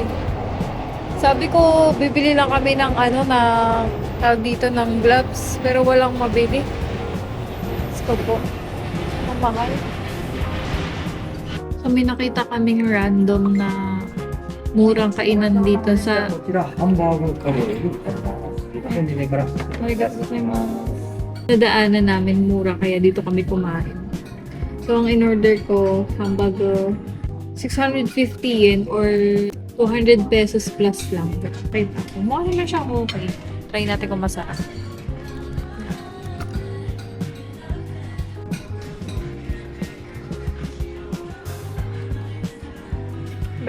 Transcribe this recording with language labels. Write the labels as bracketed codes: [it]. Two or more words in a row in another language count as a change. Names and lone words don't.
[tl] Sabi ko, bibili lang kami ng tawag dito ng gloves. Pero walang mabili. Gusto po. Mamahal. So, may nakita kaming random na murang kainan dito sa [ja] こちらハンバーグカレールーからです。から [tl] nadaanan namin mura kaya dito kami kumain. So, ang in-order ko, hamburger, 650 yen or 200 pesos plus lang. Try natin. Mukha naman siyang okay. Try natin kung masarap. Be.